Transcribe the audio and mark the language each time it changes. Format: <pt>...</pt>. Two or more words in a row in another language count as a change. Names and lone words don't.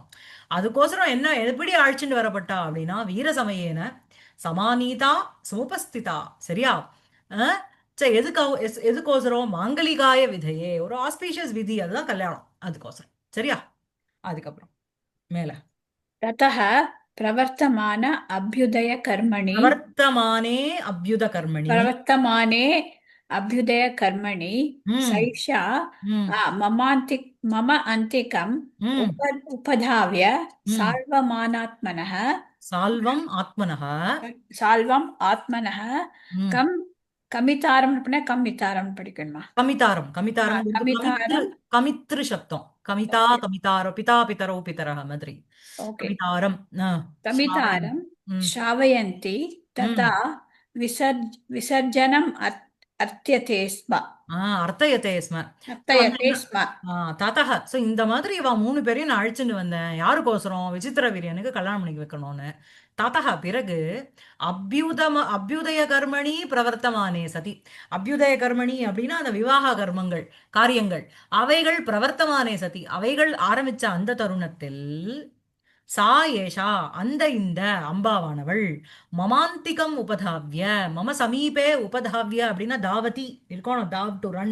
<ta>அதுக்கோசரம் என்ன எப்படி அழிச்சுட்டு வரப்பட்டா அப்படின்னா,</ta> <sa>वीर समयेन समानीता समुपस्थिता.</sa> <ta>சரியா? அஹ் எதுக்கு எதுக்கோசரம்</ta> <sa>माङ्गलिकाय विधये,</sa> <ta>ஒரு ஆஸ்பீஷியஸ் விதி, அதுதான் கல்யாணம், அதுக்கோசரம். சரியா? அதுக்கப்புறம் மேல</ta> <sa>ततः प्रवर्तमान अभ्युदय कर्मणि प्रवर्तमाने अभ्युद कर्मणि. प्रवर्तमाने अभ्युदय कर्मणि ம் सैषा ம் मम अन्तिकम् ம் उपधाव्य ம் सार्वमानात्मनः साल्वम् आत्मनः. साल्वम् आत्मनः ம் कम् कमितारम् कमितारम् படிக்கணுமா?</sa> <ta>கமிதாரம், கமிதாரம்ங்கிறது கமித்ரு,</ta> <sa>कमितारम्.</sa> <ta>கமித்ரு சப்தம். கமிதா ஓகே</ta> <sa>कमितारौ पिता पितरौ पितरः</sa> <ta>மாதிரி. ஓகே.</ta> <sa>कमितारम् श्रावयन्. कमितारं ம் श्रावयन्ति तथा ம் विसर्जनम् अर्थ्यते स्म. अर्थयते स्म. So வந்து अर्थयते</sa> <ta>என்ன,</ta> <sa>स्म. ततः.</sa> <ta>ஸோ இந்த மாதிரி இவ 3 பேரையும் நான் அழிச்சுட்டு வந்தேன். யாருக்கோசரம்? விசித்திர வீரியனுக்கு கல்யாணம் பண்ணி வைக்கணும்னு. ததஹ பிறகு</ta> <sa>अभ्युदय कर्मणि प्रवर्तमाने सति. अभ्युदय कर्मणि</sa> <ta>அப்படின்னா அந்த விவாக கர்மங்கள், காரியங்கள், அவைகள்</ta> <sa>प्रवर्तमाने सति,</sa> <ta>அவைகள் ஆரம்பிச்ச அந்த தருணத்தில்</ta> <sa>सा एषा</sa> <ta>அந்த இந்த அம்பாவானவள்</ta> <sa>ममान्तिकम् उपधाव्य, मम समीपे उपधाव्य</sa> <ta>அப்படின்னா தாவதி இருக்கணும், தாவ்</ta> <en>to run.</en>